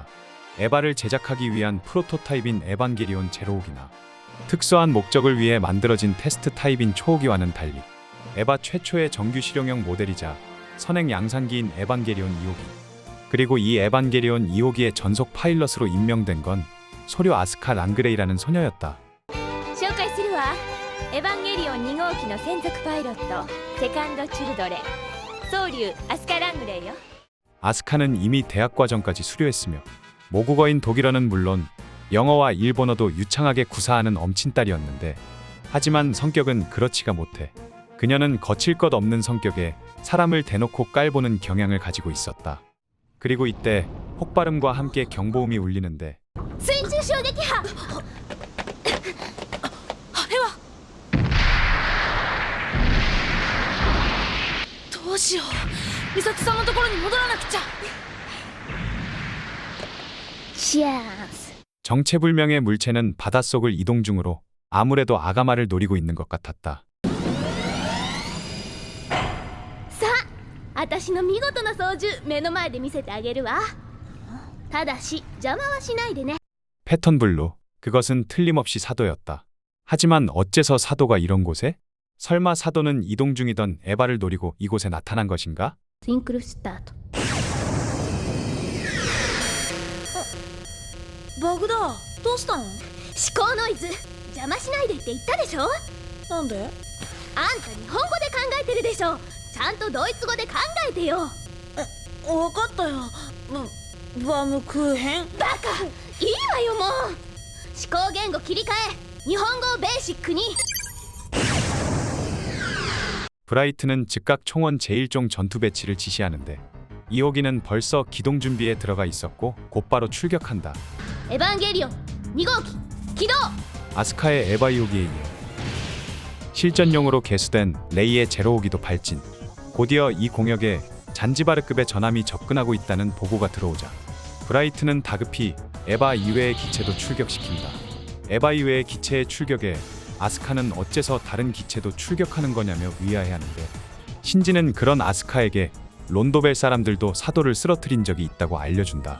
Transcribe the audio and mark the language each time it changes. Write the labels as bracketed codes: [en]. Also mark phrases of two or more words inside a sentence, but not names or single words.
[ko] 에바를 제작하기 위한 프로토타입인 에반게리온 제로호기나 특수한 목적을 위해 만들어진 테스트 타입인 초호기와는 달리 에바 최초의 정규 실용형 모델이자 선행 양산기인 에반게리온 2호기, 그리고 이 에반게리온 2호기의 전속 파일럿으로 임명된 건 소료 아스카 랑그레이라는 소녀였다. [ja] 紹介するわ。エヴァンゲリオン2号機の専属パイロットセカンドチルドレン宗竜アスカ・ラングレイよ。 [ko] 아스카는 이미 대학 과정까지 수료했으며 모국어인 독일어는 물론 영어와 일본어도 유창하게 구사하는 엄친딸이었는데, 하지만 성격은 그렇지가 못해 그녀는 거칠 것 없는 성격에 사람을 대놓고 깔보는 경향을 가지고 있었다. 그리고 이때 폭발음과 함께 경보음이 울리는데, [ja] 水中衝撃波。あれはどうしよう。美里さんのところに戻らなくちゃ。シャンス。 [ko] 정체불명의 물체는 바닷속을 이동 중으로 아무래도 아가마를 노리고 있는 것 같았다. [ja] さあ、私の見事な操縦目の前で見せてあげるわ。ただし邪魔はしないでね。 [ko] 패턴 블루, 그것은 틀림없이 사도였다. 하지만 어째서 사도가 이런 곳에? 설마 사도는 이동 중이던 에바를 노리고 이곳에 나타난 것인가? [ja] シンクロスタート。バグだ。どうしたの？思考ノイズ邪魔しないでって言ったでしょ。なんで？あんた日本語で考えてるでしょ。ちゃんとドイツ語で考えてよ。わかったよ。バムクーヘン。バカ、いいわよもう。思考言語切り替え、日本語をベーシックに。 [ko] 브라이트는 즉각 총원 제1종 전투 배치를 지시하는데, 2호기는 벌써 기동 준비에 들어가 있었고 곧바로 출격한다. [ja] エヴァンゲリオン2号機起動。 [ko] 아스카의 에바 2호기에 이어 실전용으로 개수된 레이의 제로호기도 발진. 곧이어 이 공역에 잔지바르급의 전함이 접근하고 있다는 보고가 들어오자 브라이트는 다급히 에바 이외의 기체도 출격시킨다. 에바 이외의 기체의 출격에 아스카는 어째서 다른 기체도 출격하는 거냐며 의아해하는데, 신지는 그런 아스카에게 론도벨 사람들도 사도를 쓰러뜨린 적이 있다고 알려준다.